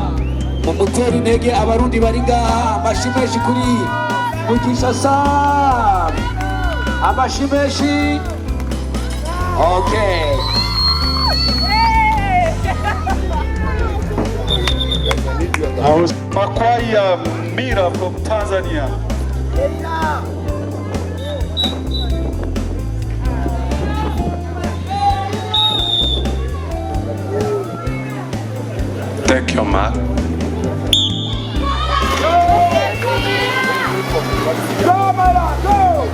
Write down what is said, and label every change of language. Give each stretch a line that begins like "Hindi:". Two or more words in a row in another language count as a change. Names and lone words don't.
Rundi: Mumutera intege abarundi bari ngaha, amashimeshi kuri Mugisha Sam, amashimeshi.
English: Okay. Makwaya Mira from Tanzania. Thank you, Mark. Go, Mara, go!